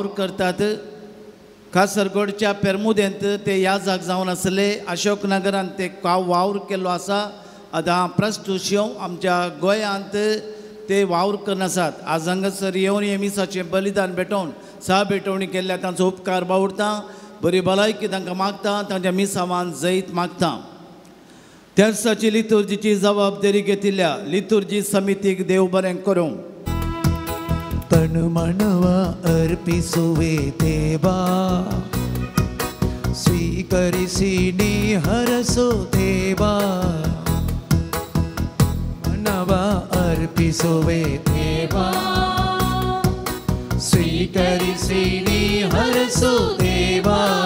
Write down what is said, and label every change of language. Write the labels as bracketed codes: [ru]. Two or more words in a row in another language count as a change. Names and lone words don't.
[kok] करतात कासरगोडच्या पेरमुदेंत ते याजक जावन आसले अशोकनगरांत ते वावर केल्लो आसा आतां प्रस्तुत शिव आमच्या गोंयांत ते वावर करून आसात आज हांगासर येवन हे मिसाचें बलिदान भेटोवन सहा भेटवणी केल्ल्या तांचो उपकार बावडटा बरी भलायकी तांकां मागता, तांच्या मिसावान जैत मागता. त्या दिसाची लितुर्जीची जबाबदारी घेतिल्ल्या लितुर्जी समितीक देव बरें करूं. [kn] ತನ ಮನವ ಅರ್ಪಿಸುವೆ ದೇವಾ, ಸ್ವೀಕರಿಸಿ ನೀ ಹರಸೋ ದೇವಾ. ಮನವ ಅರ್ಪಿಸುವೆ ದೇವಾ, ಸ್ವೀಕರಿಸಿ ನೀ ಹರಸೋ ದೇವಾ.